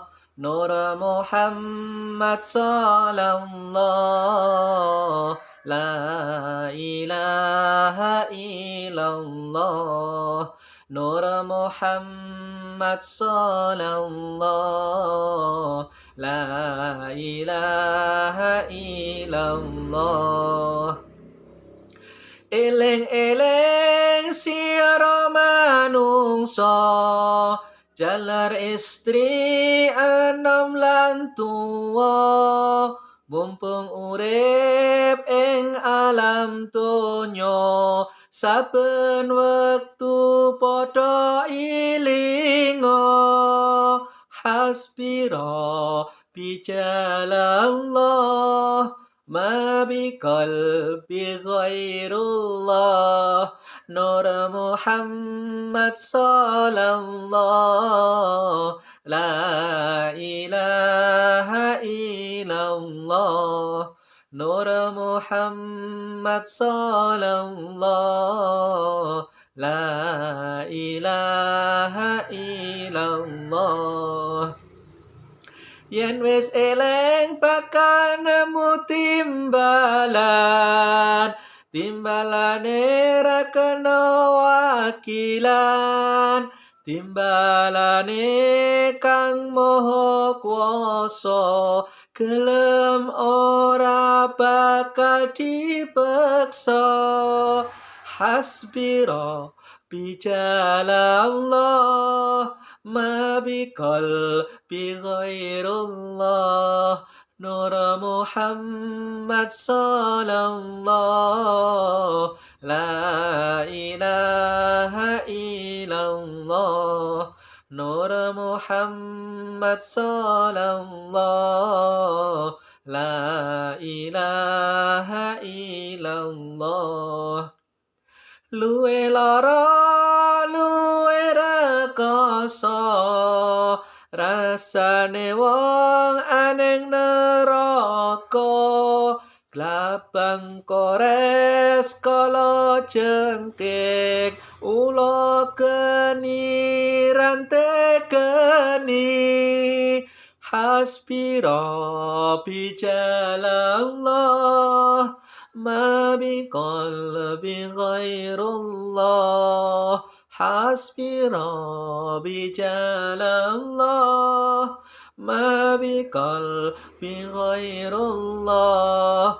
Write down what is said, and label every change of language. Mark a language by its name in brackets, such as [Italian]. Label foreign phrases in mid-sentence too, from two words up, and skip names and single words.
[Arabic] نور محمد صلى الله، لا إله إلا الله. نور محمد صلى الله، لا إله إلا الله. [Javanese] Eleng-eleng sira manungsa, jalar istri enom lan tuwa, mumpung urip ing alam donya, saben wektu padha ilinga. [Arabic] حسبي ربي جل الله، ما في قلبي غير الله. نور محمد صلى الله، لا إله إلا الله. نور محمد صلى الله، لا إله إلا الله. [Javanese] Yen wis eleng bakal nemu timbalan, timbalane ra kena wakilan, timbalane kang maha kuwasa, gelem ora bakal dipeksa. [Arabic] حسبي ربي جل الله، ما في قلبي غير الله. نور محمد صلى الله، لا إله إلا الله. نور محمد صلى الله، لا إله إلا الله. [Javanese] Luwe lara luwe rekoso, rasane wong aneng neraka. Glabang kores kala jengking, ula geni rante geni. [Arabic] حسبي ربي جل الله، ما في قلبي غير الله. حسبي ربي جل الله، ما في قلبي غير الله.